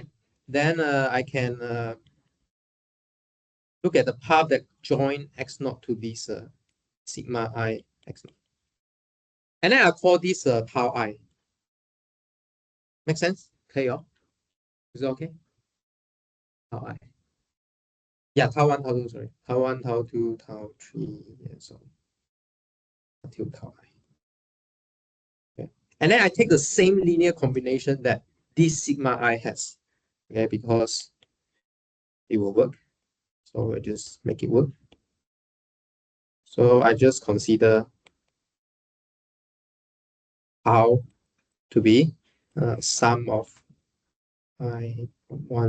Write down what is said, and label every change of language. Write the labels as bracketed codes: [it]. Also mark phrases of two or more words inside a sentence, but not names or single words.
[en] Then I can look at the path that join X naught to this sigma I X naught. And then I call this tau I. Make sense? Okay, is it okay? Tau I. Yeah, tau 1, tau 2, sorry. Tau 1, tau 2, tau 3, and so on. Until tau I. Okay. And then I take the same linear combination that this sigma I has. Okay, because it will work. So I just make it work. So I just consider tau to be sum of I1.